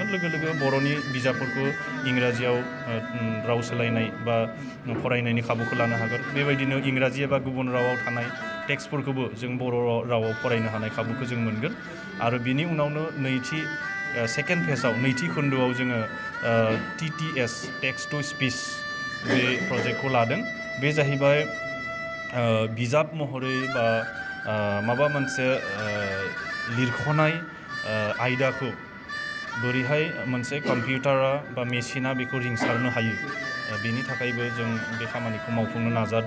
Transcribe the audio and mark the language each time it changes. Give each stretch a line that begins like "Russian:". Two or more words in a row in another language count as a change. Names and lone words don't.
Bodo: लोगो लोगो बर'नि बिजाबफोरखौ इंराजियाव राव सोलायनाय बा फरायनायनि खाबुखौ लानो हागोन। बेबायदिनो इंराजि एबा गुबुन रावाव थानाय टेक्स्टफोरखौबो जों बर' रावाव फरायनो हानाय खाबुखौ जों मोनगोन। आरो बिनि उनावनो सेकेन्ड फेजआव नैथि खोन्दोआव जोङो TTS
English: text to speech
Bodo: बे प्रजेक्टखौ लादों। बे जाहैबाय बिजाब महरै बा माबा मोनसे लिरख'नाय आयदाखौ बोरैहाय मोनसे कम्पिउटारा बा मेसिना बेखौ रिंसारनो हायो। बेनि थाखायबो जों बे खामानिखौ मावफुंनो नाजादों।